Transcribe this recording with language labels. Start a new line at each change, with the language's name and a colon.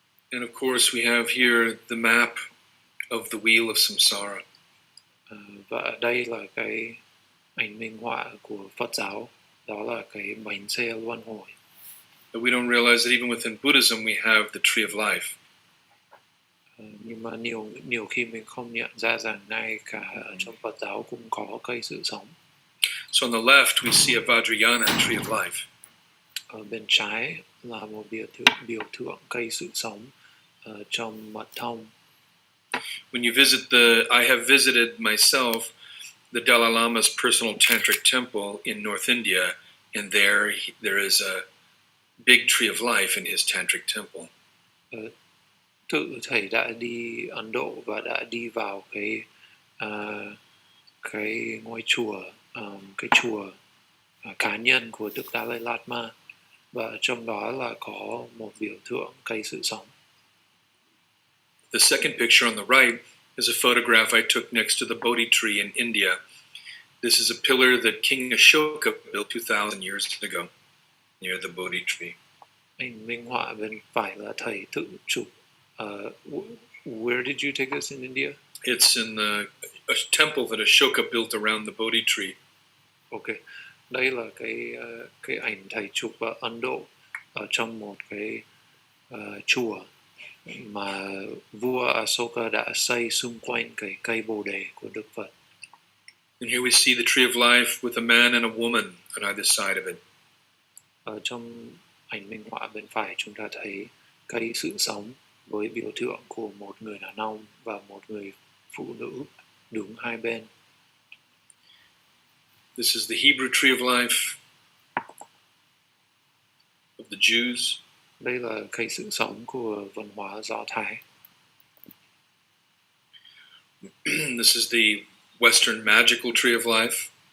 English: And of course, we have here the map of the wheel of samsara.
Vietnamese: Và ở đây là cái ảnh minh họa của Phật giáo, đó là cái bánh xe luân hồi.
English: But we don't realize that even within Buddhism, we have the tree of life.
Vietnamese: Nhưng mà nhiều khi mình không nhận ra rằng ngay cả ở trong Phật giáo cũng có cây sự sống.
English: So on the left, we see a Vajrayana tree of life.
Vietnamese: Ở bên trái là một biểu tượng cây sự sống trong mật thông.
English: When you visit I have visited myself the Dalai Lama's personal tantric temple in North India, and there is a big tree of life in his tantric temple.
Vietnamese: Tự thầy đã đi Ấn Độ và đã đi vào cái ngôi chùa, cái chùa cá nhân của Đức Dalai Lama, và trong đó là có một biểu tượng cây sự sống.
English: The second picture on the right is a photograph I took next to the Bodhi tree in India. This is a pillar that King Ashoka built 2,000 years ago near the Bodhi tree.
Vietnamese: Ảnh minh họa bên phải là thầy tự chụp.
English: Where did you take this in India? It's in a temple that Ashoka built around the Bodhi tree.
Vietnamese: Ok, đây là cái ảnh thầy chụp ở Ấn Độ, ở trong một cái chùa mà vua Asoka đã xây xung quanh cái cây bồ đề của Đức Phật.
English: And here we see the tree of life with a man and a woman on either side of it.
Vietnamese: Ở trong ảnh minh họa bên phải chúng ta thấy cây sự sống với biểu tượng của một người đàn ông và một người phụ nữ đứng hai bên.
English: This is the Hebrew tree of life of the Jews.
Vietnamese: Đây là cây sự sống của văn hóa Do Thái.
English: This is the Western magical tree of life.